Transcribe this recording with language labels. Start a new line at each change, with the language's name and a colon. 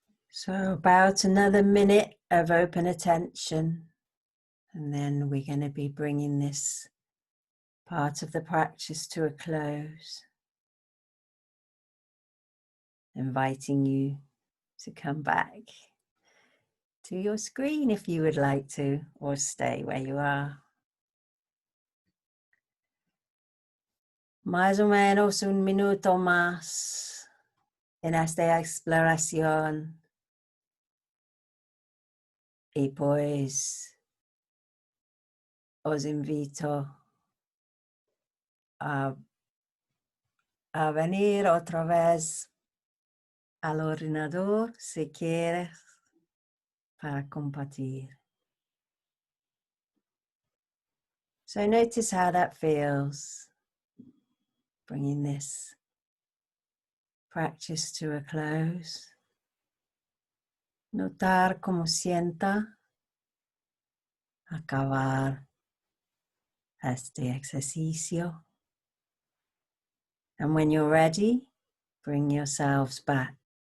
English: So about another minute of open attention, and then we're going to be bringing this part of the practice to a close, inviting you to come back to your screen if you would like to, or stay where you are.
Spanish: Más o menos un minuto más en esta exploración. Y pues os invito a venir otra vez al ordenador si quieres para compartir.
English: So notice how that feels, bringing this practice to a close.
Spanish: Notar cómo sienta acabar este ejercicio.
English: And when you're ready, bring yourselves back.